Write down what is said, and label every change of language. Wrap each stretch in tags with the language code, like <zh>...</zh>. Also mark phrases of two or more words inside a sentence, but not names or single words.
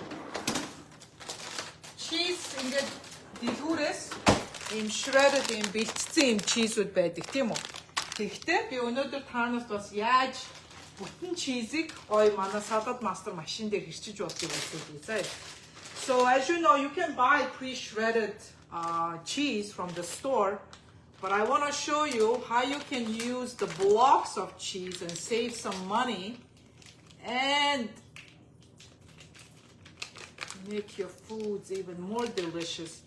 <mn>Cheese ингээд дэлгүүрээс ийм shredded ийм бэлтцсэн ийм чизүүд байдаг тийм үү. Тэгэхдээ би өнөөдөр таанаас бас яаж бүтэн чизийг гоё манай салаад мастер машин дээр хэрчиж болдгийг хэлье.</mn> <en>So as you know, you can buy pre-shredded cheese from the store. But I want to show you how you can use the blocks of cheese and save some money and make your foods even more delicious.</en>